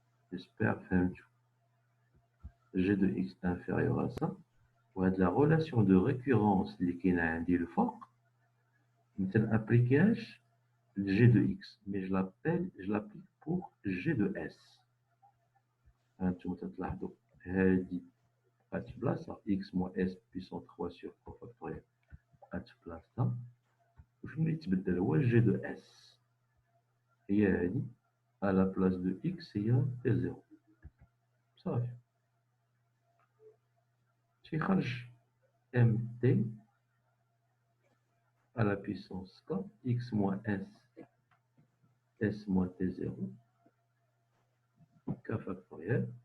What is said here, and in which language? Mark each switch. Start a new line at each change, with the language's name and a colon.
French: J'espère que G de x inférieur à ça.
Arabic: وهاد
French: la relation de récurrence
Arabic: اللي كاينه عندي الفوق ما تنابليكيهاش
French: G de x, mais je l'applique pour G de s.
Arabic: هانتوما تلاحظوا هادي بقات في بلاصه
French: x moins s puissance 3 sur k factoriel
Arabic: بقات في بلاصتها. وشنو اللي تبدل هو
French: G de s
Arabic: هي هادي
French: à la place de x هي t0
Arabic: صافي تيخرج
French: mt à la puissance k x moins s moins t0 k factoriel.